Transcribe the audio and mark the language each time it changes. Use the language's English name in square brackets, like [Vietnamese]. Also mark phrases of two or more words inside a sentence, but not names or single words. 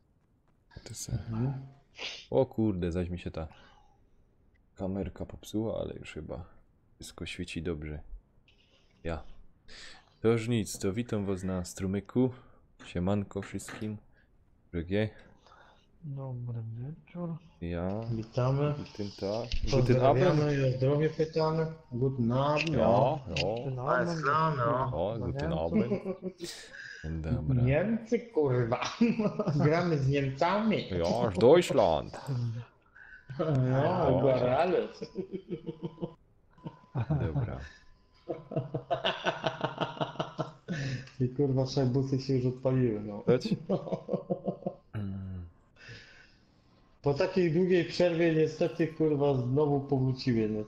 [Polish] O kurde, zaś mi się ta kamerka popsuła, ale już chyba wszystko świeci dobrze. Ja. To już nic, to witam was na strumyku. Siemanko wszystkim. Drugie. Dobry wieczór. Ja. Witamy. [German] Guten Tag. Guten Abend. [Polish] Pozdrawiamy i o zdrowie pytamy. [German] Guten Abend. Ja, ja. Alles klar, no. O, guten Abend. [Polish] Dobra. Niemcy, kurwa. Gramy z Niemcami. Ja, z Deutschland. [German] Ja, über alles. [Polish] Dobra. I kurwa, busy się już odpaliły, no. Leć? Po takiej długiej przerwie niestety, kurwa, znowu powróciły, no.